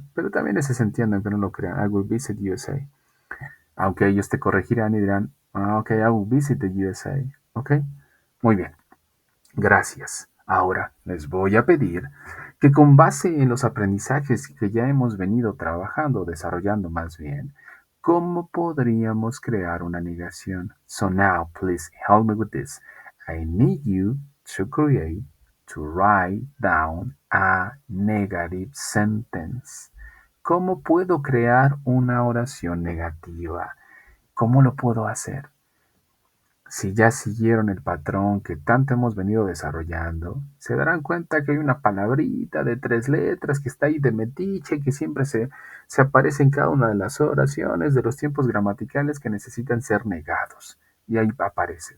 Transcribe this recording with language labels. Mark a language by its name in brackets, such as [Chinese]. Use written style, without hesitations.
[Spanish] Pero también ese se entiende, aunque no lo crean, [English] I will visit USA. [Spanish] Aunque ellos te corregirán y dirán, ok, [English] I will visit the USA, [Spanish] ¿ok? Muy bien. Gracias. Ahora les voy a pedir que con base en los aprendizajes que ya hemos venido trabajando, desarrollando más bien, ¿cómo podríamos crear una negación? [English] So now, please help me with this. I need you to write down a negative sentence. [Spanish] ¿Cómo puedo crear una oración negativa? ¿Cómo lo puedo hacer? Si ya siguieron el patrón que tanto hemos venido desarrollando, se darán cuenta que hay una palabrita de 3 letras que está ahí de metiche, que siempre se aparece en cada una de las oraciones de los tiempos gramaticales que necesitan ser negados. Y ahí aparece.